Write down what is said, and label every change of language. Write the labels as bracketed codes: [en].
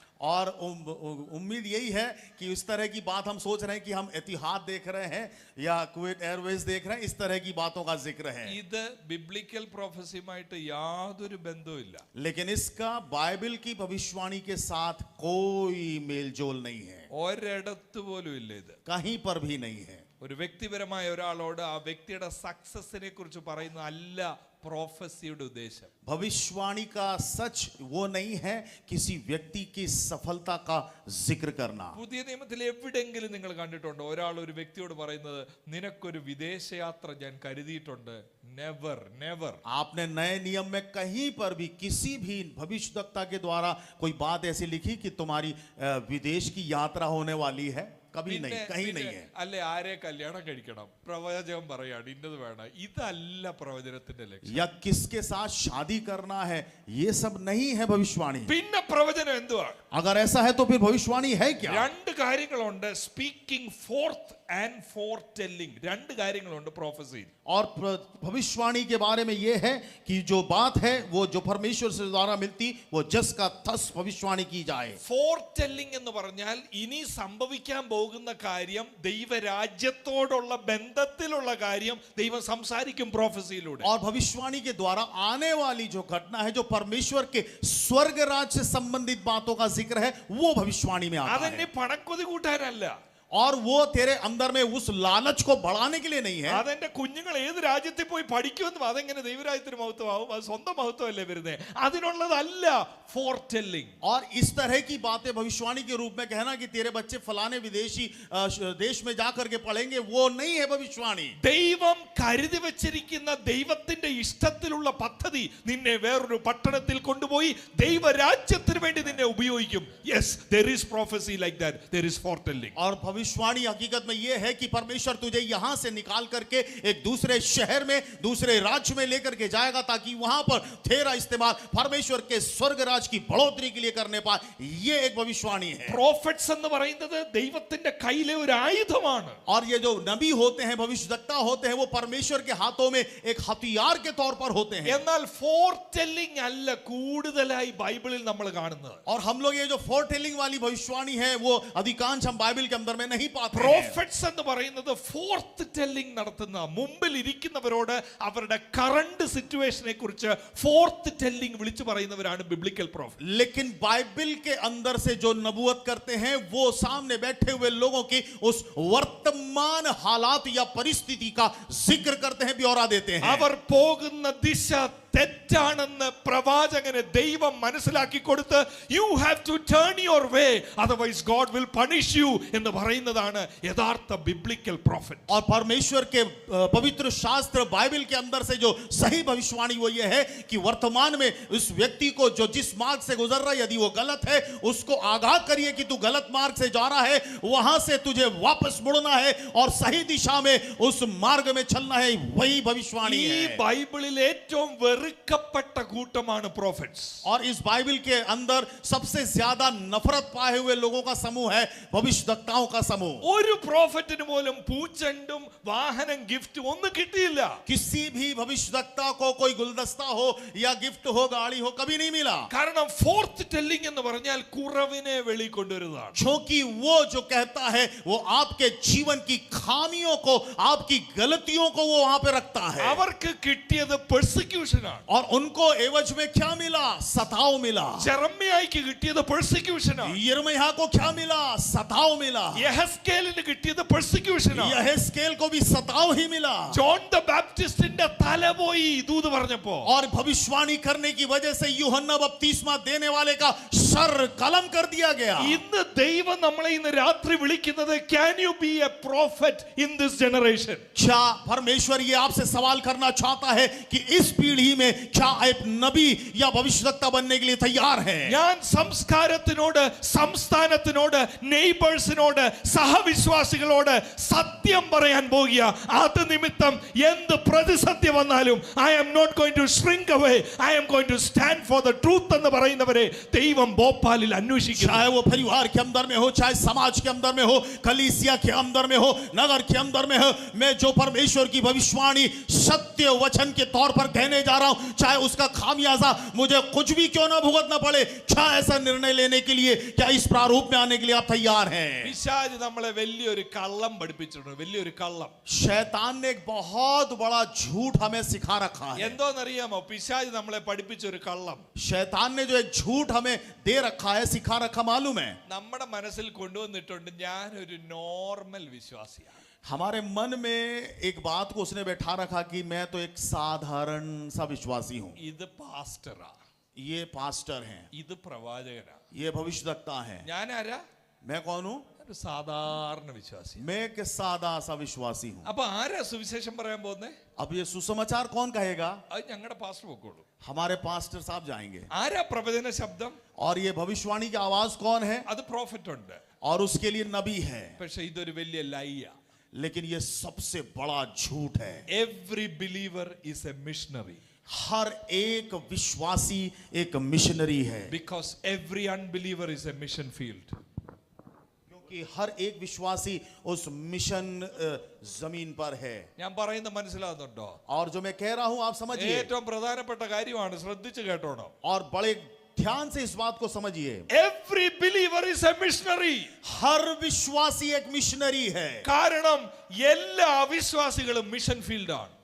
[hi] और उम्मीद यही है कि इस तरह की बात हम सोच रहे हैं कि हम एतिहाद देख रहे हैं या कुवैत एयरवेज देख रहे हैं, इस तरह की बातों का जिक्र है। [ml] ഇത് ബിബ്ലിക്കൽ പ്രൊഫസിയുമായിട്ട് യാതൊരു ബന്ധവുമില്ല. [hi] लेकिन इसका बाइबल की भविष्यवाणी के साथ कोई मेलजोल नहीं है, [ml] ഒരിടത്ത് പോലും ഇല്ല ഇത്. [hi] कहीं पर भी नहीं है। [ml] ഒരു വ്യക്തിപരമായ ഒരാളോട് ആ വ്യക്തിയുടെ സക്സസിനെ കുറിച്ച് പറയുന്ന അല്ല പ്രോഫസിയുടെ ഉദ്ദേശം. [hi] भविष्यवाणी का सच वो नहीं है किसी व्यक्ति की सफलता का जिक्र करना। [ml] പുതിയ നിയമത്തിൽ എവിടെയെങ്കിലും നിങ്ങൾ കണ്ടിട്ടുണ്ടോ ഒരാൾ ഒരു വ്യക്തിയോട് പറയുന്നത് നിനക്കൊരു വിദേശയാത്ര ഞാൻ കരുതിയിട്ടുണ്ട്? [en] Never never. [hi] आपने नए नियम में कहीं पर भी किसी भी भविष्यवक्ता के द्वारा कोई बात ऐसी लिखी कि तुम्हारी विदेश की यात्रा होने वाली है? कभी नहीं, कहीं नहीं है। [ml] അല്ലെ ആരെ കല്യാണം കഴിക്കണം പ്രവചകം പറയാണ് ഇന്നത് വേണം, ഇതല്ല പ്രവചനത്തിന്റെ ലക്ഷ്യം. [hi] या किसके साथ शादी करना है, ये सब नहीं है भविष्यवाणी। [ml] പിന്നെ പ്രവചനം എന്തുവാ? [hi] अगर ऐसा है तो फिर भविष्यवाणी है क्या? [ml] രണ്ട് കാര്യങ്ങളുണ്ട്, [en] Speaking forth and foretelling. [ml] രണ്ട് കാര്യങ്ങളുണ്ട് പ്രൊഫസിയിൽ. [hi] और भविष्यवाणी के बारे में यह है कि जो बात है वो जो परमेश्वर से द्वारा मिलती वो जस का तस भविष्यवाणी की जाए। [ml] ഫോർ ടെല്ലിംഗ് എന്ന് പറഞ്ഞാൽ ഇനി സംഭവിക്കാൻ പോകുന്ന കാര്യം, ദൈവരാജ്യത്തോടുള്ള ബന്ധത്തിലുള്ള കാര്യം ദൈവം സംസാരിക്കും പ്രൊഫസിയിലൂടെ. [hi] और भविष्यवाणी के द्वारा आने वाली जो घटना है, जो परमेश्वर के स्वर्ग राज से संबंधित बातों का जिक्र है, वो भविष्यवाणी में आता [ml] അതെന്നെ [hi] है। [ml] പണക്കൊതി കൂട്ടാനല്ല, [hi] और वो तेरे अंदर में उस लालच को बढ़ाने के लिए नहीं है। [ml] അതെന്റെ കുഞ്ഞുങ്ങൾ ഏത് രാജ്യത്തിൽ പോയി പഠിക്കുമെന്നും അതെങ്ങനെ ദൈവരാജ്യത്തിന് മഹത്വമാവും, അത് സ്വന്തം മഹത്വമല്ലേ വരുന്നത്, അതിനുള്ളതല്ല ഫോർ ടെല്ലിംഗ്. [hi] और इस तरह की बातें भविष्यवाणी के रूप में कहना कि तेरे बच्चे फलाने विदेशी देश में जाकर के पढ़ेंगे, वो नहीं है भविष्यवाणी। [ml] ദൈവം കരുതി വെച്ചിരിക്കുന്ന ദൈവത്തിന്റെ ഇഷ്ടത്തിലുള്ള പദ്ധതി നിന്നെ വേറൊരു പട്ടണത്തിൽ കൊണ്ടുപോയി ദൈവരാജ്യത്തിന് വേണ്ടി നിന്നെ ഉപയോഗിക്കും. [en] Yes, there is prophecy like that, there is foretelling. [hi] और भविष्यवाणी हकीकत में यह है कि परमेश्वर तुझे यहां से निकाल करके एक दूसरे शहर में, दूसरे राज्य में लेकर के जाएगा ताकि वहां पर तेरा इस्तेमाल परमेश्वर के स्वर्ग राज की बढ़ोतरी के लिए करने पाए। यह एक भविष्यवाणी है। [ml] പ്രോഫറ്റ്സ് എന്ന് പറയുന്നത് ദൈവത്തിന്റെ കയ്യിലെ ഒരു ആയുധമാണ്. [hi] और ये जो नबी होते हैं, भविष्यवक्ता होते हैं, वो परमेश्वर के हाथों में एक हथियार के तौर पर होते हैं। [ml] എന്നാൽ ഫോർടെല്ലിംഗ് അല്ല കൂടുതലായി ബൈബിളിൽ നമ്മൾ കാണുന്നത്. [hi] और हम लोग ये जो फोरटेलिंग वाली भविष्यवाणी है वो अधिकांश हम बाइबल के अंदर में नहीं पाते हैं। [ml] പ്രോഫറ്റ്സ് എന്ന് പറയുന്നത് ഫോർത്ത് ടെല്ലിംഗ് നടത്തുന്ന, മുമ്പിൽ ഇരിക്കുന്നവരോട് അവരുടെ കറണ്ട് സിറ്റുവേഷനെ കുറിച്ച് ഫോർത്ത് ടെല്ലിംഗ് വിളിച്ചു പറയുന്നവരാണ് ബിബ്ലിക്കൽ പ്രോഫറ്റ്. [hi] लेकिन बाइबल के अंदर से जो नबूवत करते हैं वो सामने बैठे हुए लोगों की उस वर्तमान हालात या परिस्थिति का जिक्र करते हैं, ब्यौरा देते हैं। [ml] അവർ പോകുന്ന ദിശ തെറ്റാണെന്ന് പ്രവാചകന് ദൈവം മനസ്സിലാക്കി കൊടുത്ത് [en] you have to turn your way otherwise God will punish you [ml] എന്ന് പറയുന്നതാണ് യഥാർത്ഥ ബിബ്ലിക്കൽ പ്രോഫറ്റ്. [hi] और परमेश्वर के पवित्र शास्त्र बाइबल के अंदर से जो सही भविष्यवाणी वो ये है कि वर्तमान में उस व्यक्ति को जो जिस मार्ग से गुजर रहा है, यदि वो गलत है उसको आगाह करिए कि तू गलत मार्ग से जा रहा है, वहां से तुझे वापस मुड़ना है और सही दिशा में उस मार्ग में चलना है। वही भविष्यवाणी [ml] ഈ [hi] है। [ml] ബൈബിളിൽ ഏറ്റവും വെറി വെറുക്കപ്പെട്ട കൂട്ടമാണ് prophets. [hi] और इस बाइबल के अंदर सबसे ज्यादा नफरत पाए हुए लोगों का समूह है भविष्यद्वक्ताओं का समूह। [ml] ഒരു പ്രോഫറ്റിന് പോലും പൂച്ചെണ്ടും വാഹനം ഗിഫ്റ്റും ഒന്നും കിട്ടിയില്ല. [hi] किसी भी भविष्यद्वक्ता को कोई गुलदस्ता हो या गिफ्ट हो गाड़ी हो कभी नहीं मिला। [ml] കാരണം ഫോർത്ത് ടെല്ലിംഗ് എന്ന് പറഞ്ഞാൽ കുറവിനെ വെളിക്കൊണ്ടുവരുന്നതാണ്. [hi] क्योंकि वो जो कहता है वो आपके जीवन की खामियों को आपकी गलतियों को वो वहां पे रखता है। [ml] അവർക്ക് കിട്ടിയത് പെർസിക്യൂഷൻ ആണ്. [hi] और उनको एवज में क्या मिला? सताव मिला। [ml] ജെറമ്യായ്ക്ക് കിട്ടിയത് പെർസിക്യൂഷൻ ആണ്. [hi] यिर्मयाह को क्या मिला? सताव मिला। [ml] യെഹെസ്കേലിന് കിട്ടിയത് പെർസിക്യൂഷൻ ആണ്. [hi] यहेस्केल को भी सताव ही मिला। [ml] ജോൺ ദ ബാപ്റ്റിസ്റ്റിന്റെ തല പോയി ദൂത് പറഞ്ഞപ്പോ [hi] और भविष्यवाणी करने की वजह से यूहन्ना बपतिस्मा देने वाले का सर कलम कर दिया गया। [ml] ഇന്ന് ദൈവം നമ്മളെ ഇന്ന് രാത്രി വിളിക്കുന്നത് [en] can you be a prophet in this generation? [hi] क्या परमेश्वर ये आपसे सवाल करना चाहता है कि इस पीढ़ी में क्या एक नबी या भविष्यद्वक्ता बनने के लिए तैयार है? [ml] ഞാൻ സംസ്കാരത്തിനോട് സംസ്ഥാനത്തിനോട് നെയ്ബേഴ്സിനോട് സഹവിശ്വാസികളോട് സത്യം പറയാൻ പോകുക. അത് നിമിത്തം എന്ത് പ്രതിസന്ധി വന്നാലും [en] I am not going to shrink away. I am going to stand for the truth [ml] എന്ന് പറയുന്നവരെ ദൈവം ഭോപ്പാലിൽ അന്വേഷിക്കുന്നു. [hi] चाहे वो परिवार के अंदर में हो, चाहे समाज के अंदर में हो, कलीसिया के अंदर में हो, नगर के अंदर में हो, मैं जो परमेश्वर की भविष्यवाणी सत्य वचन के तौर पर कहने जा रहा हूं, चाहे उसका खामियाजा मुझे कुछ भी क्यों ना भुगतना पड़े, क्या ऐसा निर्णय लेने के लिए, क्या इस प्रारूप में आने के लिए आप तैयार हैं? [ml] പിശാച് നമ്മളെ വലിയൊരു കള്ളം പഠിപ്പിച്ചിട്ടുണ്ട്. വലിയൊരു കള്ളം. [hi] शैतान ने एक बहुत बड़ा झूठ हमें सिखा रखा है। [ml] എന്തോന്നറിയാമോ? പിശാച് നമ്മളെ പഠിപ്പിച്ചൊരു കള്ളം [hi] शैतान ने जो एक झूठ हमें दे रखा है, सिखा रखा, मालूम है? [ml] നമ്മുടെ മനസ്സിൽ കൊണ്ടുവന്നിട്ടുണ്ട് ഞാനൊരു നോർമൽ വിശ്വാസിയാണ്. [hi] हमारे मन में एक बात को उसने बैठा रखा कि मैं तो एक साधारण सा विश्वासी हूं। [ml] ഇത് പാസ്റ്ററാ, [hi] ये पास्टर हैं, [ml] ഇത് പ്രവാചകനാ. [hi] ये भविष्यद्वक्ता हैं। [ml] ഞാൻ ആരാ? [hi] मैं कौन हूं? [ml] ഒരു സാധാരണ വിശ്വാസി. [hi] मैं एक सादा सा विश्वासी हूं। [ml] അപ്പൊ ആരാ സുവിശേഷം പറയാൻ പോകുന്നേ? [hi] अब ये सुसमाचार कौन कहेगा? [ml] അത് ഞങ്ങളുടെ പാസ്റ്റർ പൊക്കോളൂ. [hi] हमारे पास्टर साहब जाएंगे। [ml] ആരാ പ്രവചന ശബ്ദം? [hi] और ये भविष्यवाणी की आवाज कौन है? [ml] അത് പ്രോഫറ്റ് ഉണ്ട്. [hi] और उसके लिए नबी है। [ml] പക്ഷെ ഇതൊരു വലിയ ലൈയാ. [hi] लेकिन ये सबसे बड़ा झूठ है। [en] Every believer is a missionary. [hi] हर एक विश्वासी एक मिशनरी है, [en] Because every unbeliever is a mission field. [hi] क्योंकि हर एक विश्वासी उस मिशन जमीन पर है। [ml] ഞാൻ പറയുന്നത് മനസ്സിലാകുന്നുണ്ടോ? [hi] और जो मैं कह रहा हूं आप समझिए, [ml] ഏറ്റവും പ്രധാനപ്പെട്ട കാര്യമാണ്, ശ്രദ്ധിച്ചു കേട്ടോണം. [hi] और बड़े ध्यान से इस बात को समझिए। [en] Every believer is a missionary. [hi] हर विश्वासी एक मिशनरी है, [ml] കാരണം എല്ലാ അവിശ്വാസികളും മിഷൻ ഫീൽഡാണ്.